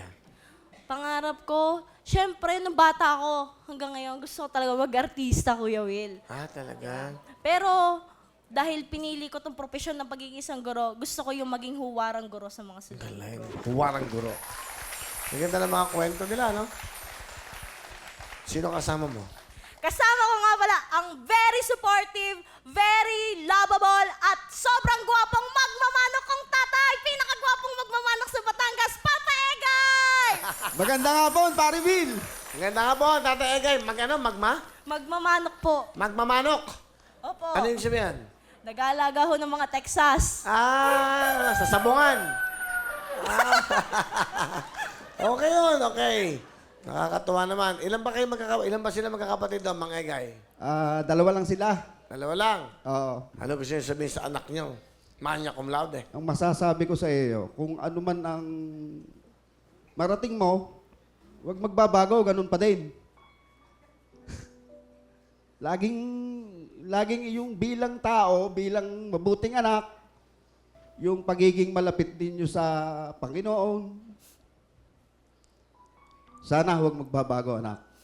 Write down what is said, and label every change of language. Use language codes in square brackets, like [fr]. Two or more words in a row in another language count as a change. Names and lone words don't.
[tl] Pangarap ko, syempre, nung bata ako, hanggang ngayon, gusto ko talaga mag-artista, Kuya Will. Talaga? Pero, dahil pinili ko tong profesyon ng pagiging isang guro, gusto ko yung maging huwarang guro sa mga estudyante. Galing. Huwarang guro. Ang ganda ng mga kwento nila, no? Sino kasama mo? Kasama ko nga pala ang [en] very supportive, very lovable, [tl] at sobrang gwapong magmamanok kong tatay. Pinakagwapong magmamanok sa Batangas, Papa Egay! Maganda nga po, Pare Bill. Ang ganda nga po, Tatay Egay. Magmamanok po. Magmamanok. Opo. Ano yung sabihan? Nag-aalaga ho ng mga Texas. Sa sabungan. Okay yun, okay. Nakakatuwa naman. Ilan ba sila magkakapatid doon, Mang Egay? Dalawa lang sila. Dalawa lang. Oo. Ano gusto niyo sabihin sa anak niyo? [la] Magna cum laude. [tl] Ang masasabi ko sa iyo, kung ano man ang marating mo, huwag magbabago, ganun pa din. laging yung bilang tao, bilang mabuting anak, yung pagiging malapit ninyo sa Panginoon, sana huwag magbabago, anak.